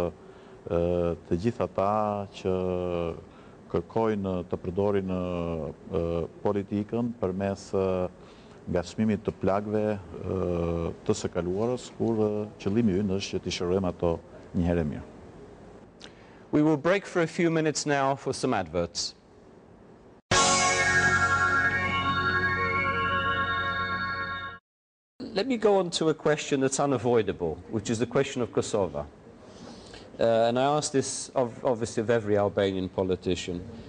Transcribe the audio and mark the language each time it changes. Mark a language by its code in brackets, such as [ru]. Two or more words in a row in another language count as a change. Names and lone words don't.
[sq] të gjithë ata që kërkojnë të përdorin politikën përmes ngacmimit të plagëve të së kaluarës, kur qëllimi ynë është që t'i shërojmë ato një herë mirë. [en] We will break for a few minutes now for some adverts. Let me go on to a question that's unavoidable, which is the question of Kosovo. And I ask this obviously of every Albanian politician.